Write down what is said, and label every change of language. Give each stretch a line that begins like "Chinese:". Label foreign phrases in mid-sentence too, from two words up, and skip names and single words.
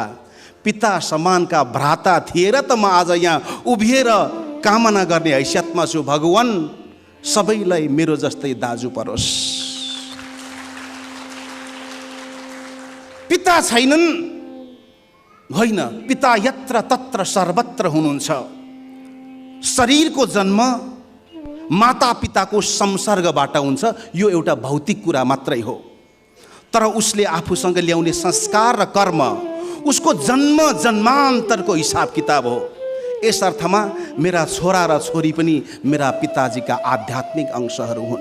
Nepali: पिता समानका भ्राता थिएर त म आज यहाँ उभिएर कामना गर्ने हैसियतमा छु। भगवान सबैलाई मेरो जस्तै दाजु परोस्। पिता छैनन् होइन, पिता यत्र तत्र सर्वत्र हुनुहुन्छ। शरीरको जन्म माता पिताको संसर्गबाट हुन्छ, यो एउटा भौतिक कुरा मात्रै हो। तर उसले आफूसँग ल्याउने संस्कार र कर्म उसको जन्म जन्मान्तरको हिसाब किताब हो। यस अर्थमा मेरा छोरा र छोरी पनि मेरा पिताजीका आध्यात्मिक अंशहरू हुन्।